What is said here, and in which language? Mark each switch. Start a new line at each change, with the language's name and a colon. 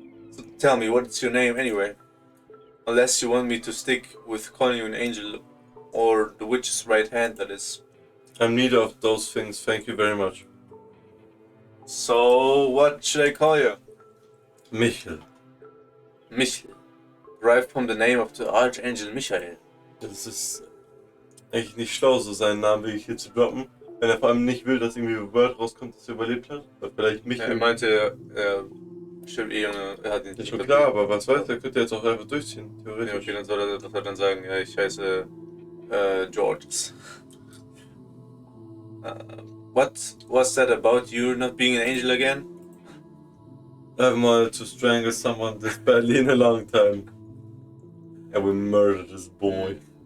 English: So tell me, what's your name anyway? Unless you want me to stick with calling you an angel, or the witch's right hand, that is. I'm neither of those things, thank you very much. So, what should I call you? Michel. Michel. Derived from the name of the Archangel Michael.
German: Das ist eigentlich nicht schlau, so seinen Namen wirklich hier zu droppen. Wenn er vor allem nicht will, dass irgendwie ein Word rauskommt, dass er überlebt hat. Weil vielleicht Michel. Er meinte, stimmt er hat ihn ist schon klar, aber was weiß, er könnte jetzt auch einfach durchziehen, theoretisch. Ja, okay, dann soll er, was soll er dann sagen? Ja, ich heiße Georges.
English: What was that about you not being an angel again? I've wanted to strangle someone this badly in a long time. And we murdered this boy.